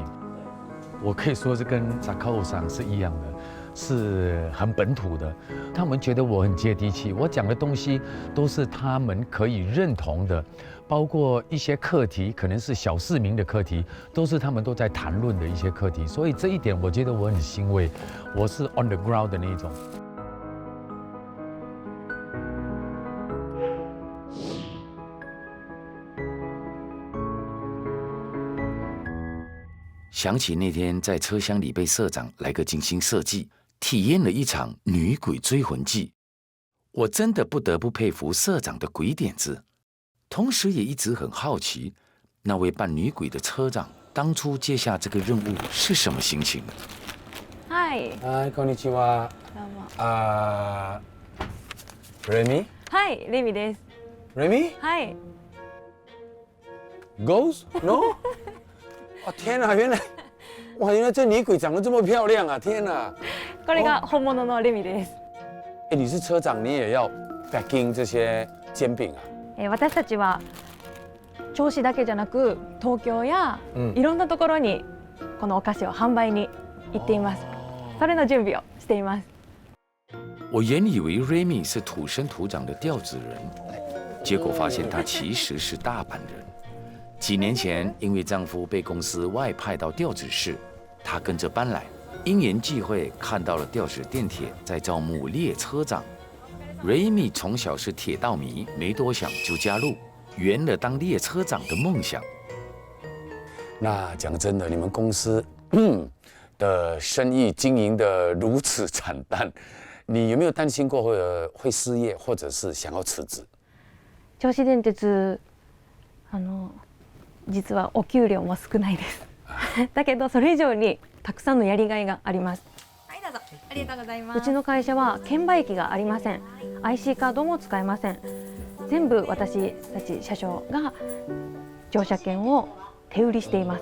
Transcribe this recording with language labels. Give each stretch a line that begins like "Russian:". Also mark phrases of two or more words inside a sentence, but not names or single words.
Chinese: 我可以说是跟扎克欧桑是一样的，是很本土的。他们觉得我很接地气，我讲的东西都是他们可以认同的，包括一些课题，可能是小市民的课题，都是他们都在谈论的一些课题。所以这一点，我觉得我很欣慰，我是
English: on the ground
Chinese: 的那一种。想起那天在车厢里被社长来个精心设计，体验了一场女鬼追魂记，我真的不得不佩服社长的鬼点子，同时也一直很好奇，那位扮女鬼的车长当初接下这个任务是什么心情。
Japanese: はいはい、こんにちは。レミ？はいレミです。レミ？はい。
English: Ghost？ No？
Chinese: 哦天哪，原来这女鬼长得这么漂亮啊！天哪，
Japanese: これが本物のレミです。
Chinese: 哎，你是车长，你也要 packing 这些煎饼啊？
Japanese: 私たちは銚子だけじゃなく東京やいろんなところにこのお菓子を販売に行っています。それの準備をしています。
Chinese: 我原以为 Remy 是土生土长的调子人，结果发现她其实是大阪人。几年前，因为丈夫被公司外派到调子市，她跟着搬来。因缘际会，看到了调子电铁在招募列车长。Remy 从小是铁道迷，没多想就加入，圆了当列车长的梦想。那讲真的，你们公司的生意经营的如此惨淡，你有没有担心过会失业，或者是想要辞职？
Japanese: 銚子電鉄実はお給料も少ないです。だけどそれ以上にたくさんのやりがいがあります。はいどうぞ。ありがとうございます。うちの会社は券売機がありません。IC カードも使えません。全部私たち車掌が乗車券を手売りしています。